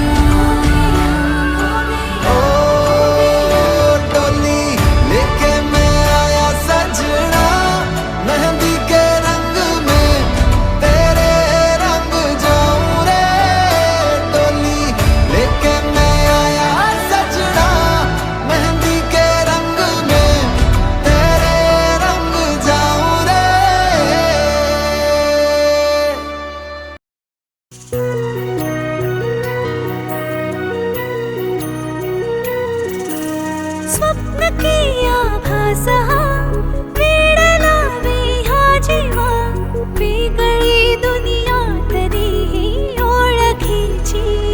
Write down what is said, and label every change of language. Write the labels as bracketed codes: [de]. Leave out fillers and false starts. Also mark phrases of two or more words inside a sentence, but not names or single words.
[hi] ओ डोली लेके मैं आया सजना मेहंदी के रंग में तेरे रंग जाऊं रे। डोली लेके मैं आया सजना मेहंदी के रंग में तेरे रंग जाऊं रे। [mr] स्वप्न की आभास वेडलावे हा जीवा वेगळी दुनिया तरीही ओळखीची।